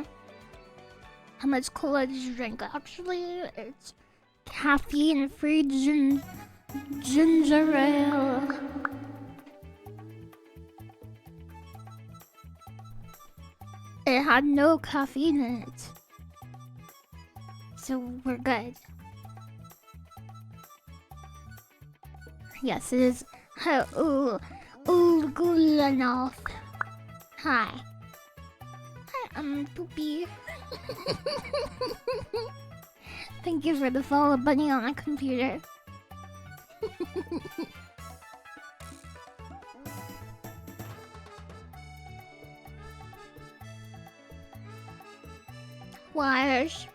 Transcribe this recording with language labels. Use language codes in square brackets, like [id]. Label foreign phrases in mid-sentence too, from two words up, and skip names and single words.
[en] How much cola did you drink? Actually, it's caffeine-free ginger ale. It had no caffeine in it. So we're good. Yes, it is. Hi, Gulanoff. Hi. Hi, I'm Poopy. Thank you for the follow bunny on my computer. Wires.